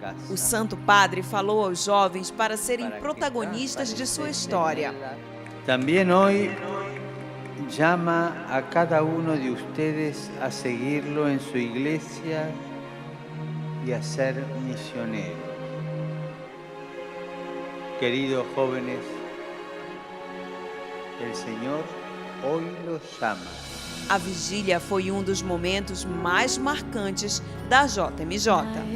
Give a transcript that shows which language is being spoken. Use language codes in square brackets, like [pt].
[pt] O Santo Padre falou aos jovens para serem protagonistas de sua história. [es] También hoy llama a cada uno de ustedes a seguirlo en su iglesia y a ser misionero. Queridos jóvenes, el Señor hoy los llama [pt] A vigília foi um dos momentos mais marcantes da JMJ.